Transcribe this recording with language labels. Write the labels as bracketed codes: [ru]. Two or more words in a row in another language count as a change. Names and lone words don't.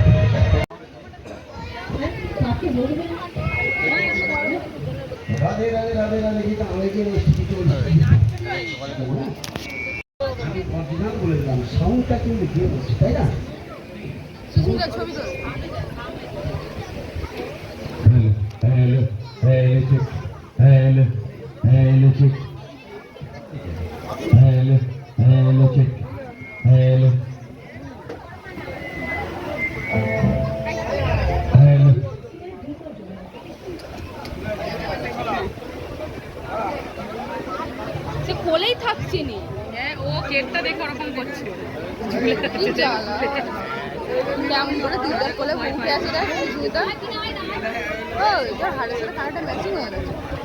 [bn] রাধে রাধে রাধে রাধে গীতা অনেকের অরিজিনাল বলে দিলাম সাউন্ডটা কিন্তু দিয়ে বলছি তাই না সুস্মিতা ছবি তোল [en] hello hello check hello hello check hello hello [bn] সে খোলেই থাকছে নি হ্যাঁ ও কেকটা দেখে ওরকম করছে কি জ্বালা কেমন করে দিদার কোলে বসে আছে রে সুস্মিতা ও এটা হাড়ের সাথে কানেরটা ম্যাচিং হয়ে গেছে